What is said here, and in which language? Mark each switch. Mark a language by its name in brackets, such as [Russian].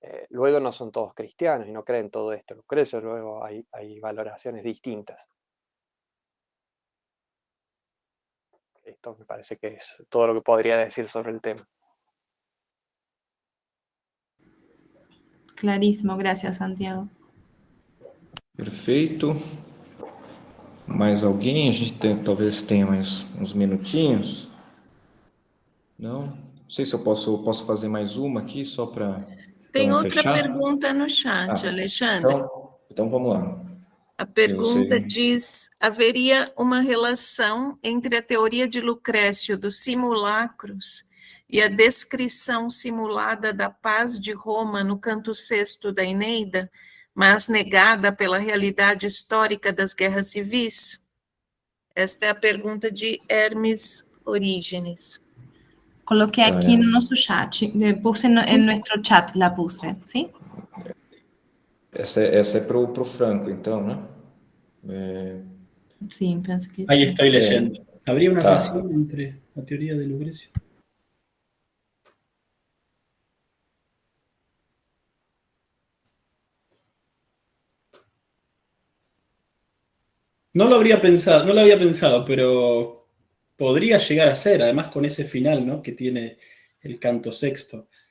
[Spanish] Luego no son todos cristianos y no creen todo esto. Lucrecio, luego hay valoraciones distintas. Esto me parece que es todo lo que podría decir sobre el tema. Clarísimo, gracias, Santiago. [Portuguese] Perfeito. Mais alguém? A gente talvez tenha mais uns minutinhos. Não sei se eu posso fazer mais uma aqui, só para Tem outra fechar. pergunta no chat, Alexandre. Então vamos lá. A pergunta diz: haveria uma relação entre a teoria de Lucrécio dos simulacros e a descrição simulada da paz de Roma no canto sexto da Eneida, mas negada pela realidade histórica das guerras civis? Esta é a pergunta de Hermes Orígenes. [Spanish] Coloqué aquí en nuestro chat, puse en nuestro chat, la puse, ¿sí? [Portuguese] Essa é para o Franco, então, né? [Spanish] Sí, pienso que sí. Ahí estoy leyendo. ¿Habría una relación entre la teoría de Lucrecio? No lo había pensado, pero podría llegar a ser, además con ese final, ¿no?, que tiene el canto sexto.